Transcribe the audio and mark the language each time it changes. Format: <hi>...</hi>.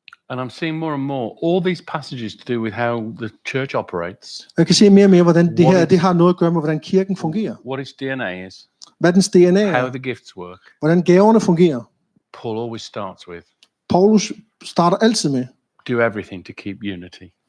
<en>And I'm seeing more and more all these passages to do with how the church operates.</en> <da>Jeg kan se mere og mere, hvordan det her det har noget at gøre med, hvordan kirken fungerer.</da> <en>What its DNA is.</en> <da>Hvad dens DNA er.</da> <en>How the gifts work.</en> <da>Hvordan gaverne fungerer.</da> <en>Paul always starts with.</en> <da>Paulus starter altid med.</da> <en>Do everything to keep unity.</en>